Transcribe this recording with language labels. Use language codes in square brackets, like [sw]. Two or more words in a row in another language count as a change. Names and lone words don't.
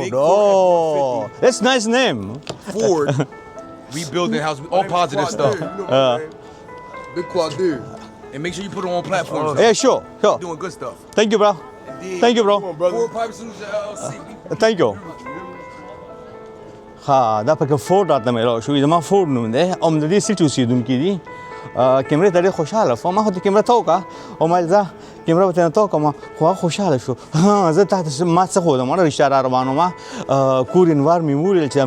[en] Big Ford Oh. That's a nice name. Ford. We building houses. All positive stuff. Big quad dude. And make sure you put it on platforms. Yeah, sure. Doing good stuff. Thank you, bro. Indeed. Thank you, bro. Come on, brother. Ford Pipe Suits LLC. Thank you. [ps] ها دا پکې فورډ راته مېلاو شو زما فورډ نوم دی او د دې سیټ اوسېدونکي دي کیمرې ته ډېر خوشحاله شوم ما خو ته کیمره ته وکړه او ما ویل ځه کیمره به ته وکړم خو هغه خوشحاله شو زه تا ته ما څه ښودم رشته را روان وم کورین وار میموریل چې